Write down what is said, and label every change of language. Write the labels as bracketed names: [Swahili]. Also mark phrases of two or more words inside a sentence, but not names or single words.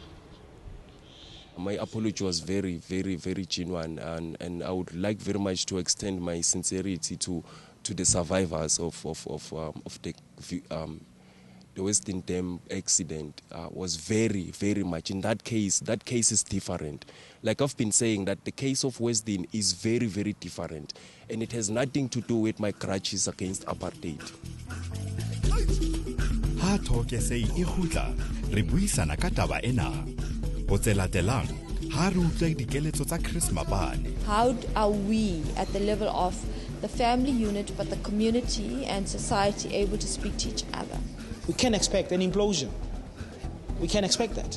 [English] My apology was very, very, very genuine, and I would like very much to extend my sincerity to the survivors of the Western Dam accident. Was very, very much. In that case is different. Like I've been saying, that the case of Western is very, very different. And it has nothing to do with my grudges against apartheid. [Southern Sotho] Ha talk say e khutla re buisana ka taba ena. Ho tselatelang ha re utlwa dikeletso tsa Chris Mabane. [English] How are we at the level of the family unit but the community and society able to speak to each other? We can't expect an implosion. We can't expect that.